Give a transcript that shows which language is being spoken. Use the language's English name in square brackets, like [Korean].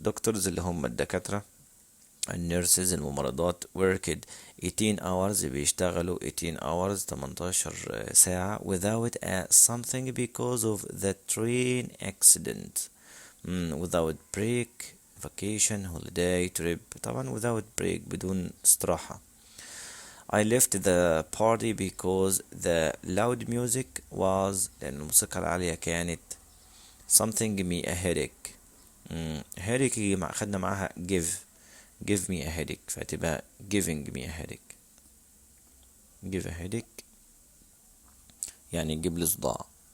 [English] doctors [Arabic] اللي هم الدكاترة، النيرسز الممرضات [English] worked 18 hours [Arabic] بيشتغلوا [English] 18 hours 18 ساعة without something because of the train accident. without break, vacation, holiday, trip. [Arabic] طبعا [English] without break [Arabic] بدون استراحة. [English] I left the party because the loud music was [Arabic] لأن الموسيقى العالية كانت [English] something me a headache. headache [Arabic] خدنا معاها [English] give me a headache [Arabic] فتبقى [English] giving me a headache. give a headache [Arabic] يعني جيب لي صداع.